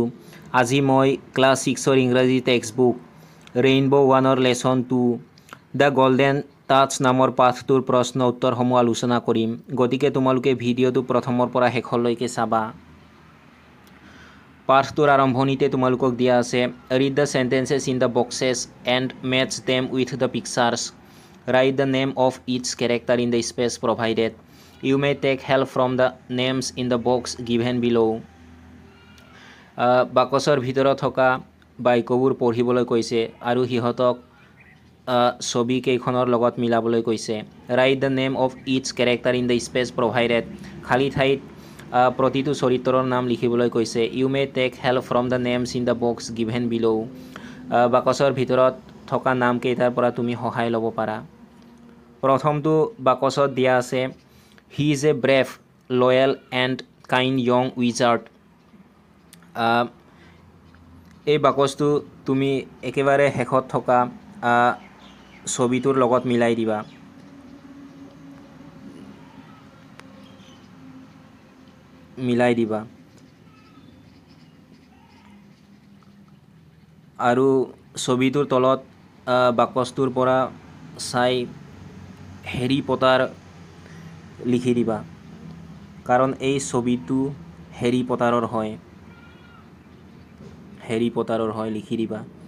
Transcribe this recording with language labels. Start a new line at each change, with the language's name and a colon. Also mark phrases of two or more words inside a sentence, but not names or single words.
Assamese: আজি মই ক্লাছ 6ৰ ইংৰাজী টেক্সটবুক ৰেইনবো 1ৰ লেচন 2 দ্য গল্ডেন টাচ নামৰ পাঠটোৰ প্ৰশ্ন উত্তৰসমূহ আলোচনা কৰিম। গতিকে তোমালোকে ভিডিঅ'টো প্ৰথমৰ পৰা শেষলৈকে চাবা। পাঠটোৰ আৰম্ভণিতে তোমালোকক দিয়া আছে
English: read the sentences in the boxes and match them with the pictures. write the name of its character in the space provided. You may take help from the names in the box given below.
Assamese: বাকচৰ ভিতৰত থকা বাক্যবোৰ পঢ়িবলৈ কৈছে আৰু সিহঁতক ছবি কেইখনৰ লগত মিলাবলৈ কৈছে।
English: Write the name of each character in the space provided.
Assamese: খালী ঠাইত প্ৰতিটো চৰিত্ৰৰ নাম লিখিবলৈ কৈছে।
English: You may take help from the names in the box given below.
Assamese: বাকচৰ ভিতৰত থকা নামকেইটাৰ পৰা তুমি সহায় ল'ব পাৰা। প্ৰথমটো বাকচত দিয়া আছে
English: He is a brave, loyal and kind young wizard.
Assamese: এই বাকচটো তুমি একেবাৰে শেষত থকা ছবিটোৰ লগত মিলাই দিবা। আৰু ছবিটোৰ তলত বাকচটোৰ পৰা চাই হেৰি পটাৰ লিখি দিবা, কাৰণ এই ছবিটো হেৰি পটাৰৰ হয় লিখি দিবা।